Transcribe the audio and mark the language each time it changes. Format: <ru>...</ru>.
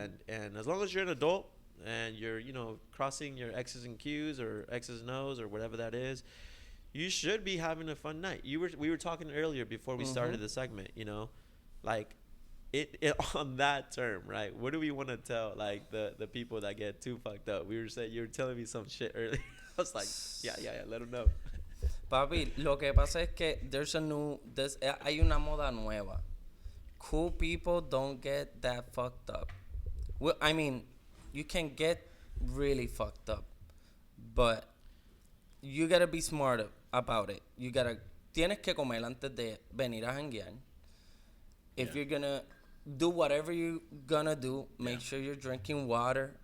<en>And as long as you're an adult and you're, you know, crossing your X's and Q's or X's and O's or whatever that is, you should be having a fun night. We were talking earlier before we started the segment, you know, like it on that term, right? What do we want to tell, like, the people that get too fucked up? You were telling me some shit earlier. I was like, yeah, let them know.</en> <es>Papi, lo que pasa es que hay una moda nueva.</es> <en>Cool people don't get that fucked up. Well, I mean, you can get really fucked up, but you gotta be smart about it.</en> <es>Tienes que comer antes de venir a janguear.</es> <en>If you're gonna do whatever you're gonna do, make sure you're drinking water.</en>